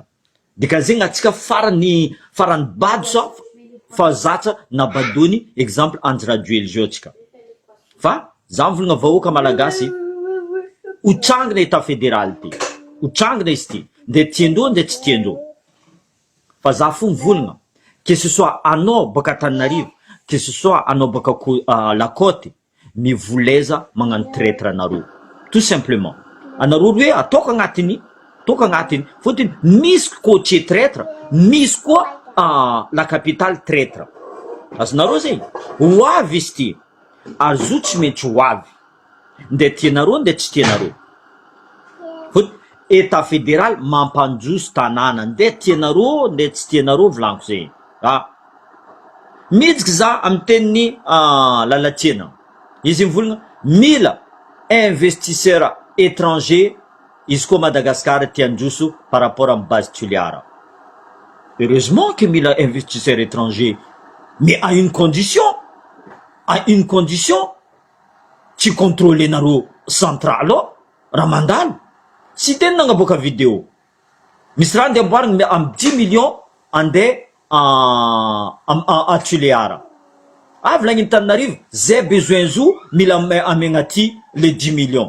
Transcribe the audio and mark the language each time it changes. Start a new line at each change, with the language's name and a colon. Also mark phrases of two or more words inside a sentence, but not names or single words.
Malagasy: Dika zegny atsika farany bado sa fa zatra nabadony exemple Anjy Rajoely zio atsika. Fa za mivolagna vahoaka malagasy, hotrangina
French: état fédéral
Malagasy: ty, hotrangina izy ty, nde tiandreo nde tsy tiandreo. Fa za fo mivolagna,
French: que ce soit
Malagasy: anao baka Antananarivo,
French: que ce soit
Malagasy: anao baka
French: la côte,
Malagasy: mivoleza magnano traître anareo,
French: tout simplement.
Malagasy: Anareo hoe ataoko agnatiny fotony misy côtier traître, misy koa
French: la capitale traître.
Malagasy: Azonareo zegny ho avy izy ty ary zo tsy maintsy ho avy, nde tianareo nde tsy tianareo. Fotony
French: état fédéral
Malagasy: mampanjoso tanàna, nde tianareo nde tsy tianareo volaniko zegny. Mijiky za amin'ny tenin'ny lalatsiana, izy mivolagna mila
French: investisseur étranger
Malagasy: izy koa Madagascar tiandroso
French: par rapport
Malagasy: amin'ny base tuliara.
French: Heureusement que mila investisseur étranger, mais à une condition,
Malagasy: tsy contrôlenareo central raha mandalo. Sy teny nagnaboaka vidéo, misy raha andeha amboarigny amin'ny 10 millions andeha
French: à Tuléara.
Malagasy: Avy lagniny Tananarivo, zay besoin zo mila amegna aty le 10 millions.